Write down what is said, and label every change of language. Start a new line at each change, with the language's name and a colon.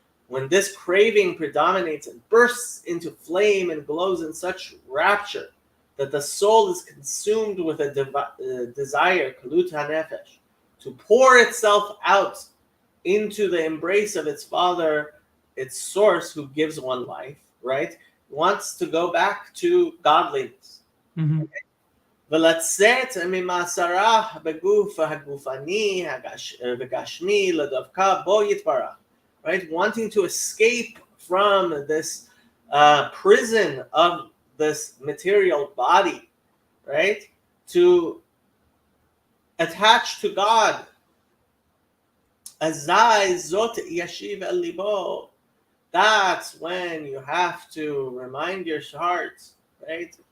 English: When this craving predominates and bursts into flame and glows in such rapture that the soul is consumed with a desire, kalut hanefesh, to pour itself out into the embrace of its father, its source who gives one life, right? Wants to go back to godliness. Mm-hmm.
Hebrew: ולצאת ממאסרה בגוף הגופני וגשמי לדווקא בו יתברך, right?
English: Wanting to escape from this prison of this material body, right? To attach to God.
Hebrew: Azai zot yashiv el libo.
English: That's when you have to remind your heart, right?